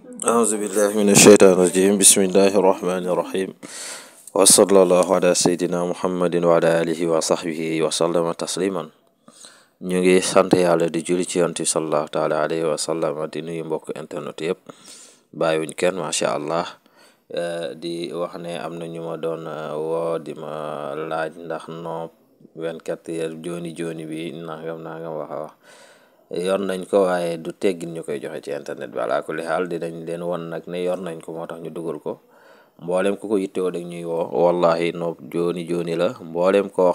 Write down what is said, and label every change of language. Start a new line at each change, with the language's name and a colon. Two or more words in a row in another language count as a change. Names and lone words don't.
Arabic: أعوذ بالله من الشيطان الرجيم بسم الله الرحمن الرحيم وصلى الله على سيدنا محمد وعلى آله وصحبه وسلم تسليما.
Wolof: ñu ngi sant yàlla di julli ci yonent bi
Arabic: صلى الله تعالى عليه وسلم
Wolof: di nuyu mbokk internet yëpp bàyyiwuñ kenn
Arabic: ما شاء الله.
Wolof: di wax ne am na ñu ma doon woo di ma laaj ndax noob 24 heures jooni bi nangam wax yor nañ ko waaye du teggin ñu koy joxe ci internet bi
Arabic: على كل حال
Wolof: dinañ leen won nag ne yor nañ ko moo tax ñu dugal ko mboolem ku ko yittewoo dag ñuy woo wallahi noob jooni la mboolem koo